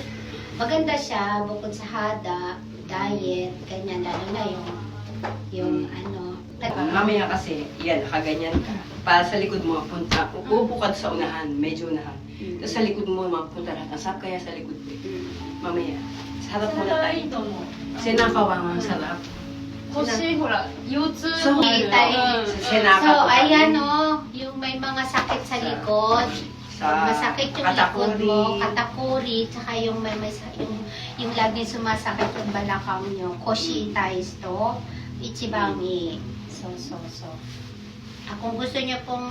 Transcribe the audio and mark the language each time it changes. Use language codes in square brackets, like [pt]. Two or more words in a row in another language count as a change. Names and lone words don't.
[tl] maganda siya bukod sa hada, diet, ganyan, lalo na yung ano. Mamaya kasi, yan, nakaganyan ka. Para sa likod mo, punta. Uupo ka sa unahan, medyo unahan. Tapos sa likod mo, mapunta lahat. Ang sarap kaya sa likod mo. Mamaya. Sa harap mo na tayo. Sinakawa nga, sarap. [ja] 腰ほら腰痛 [tl] So, [ja] になる [tl] So, ayan o, yung may mga sakit sa likod. Masakit yung likod mo, katakuri, tsaka yung yung lagi sumasakit yung balakang nyo. Koshi itais to, ichibami. So. Kung gusto niyo pong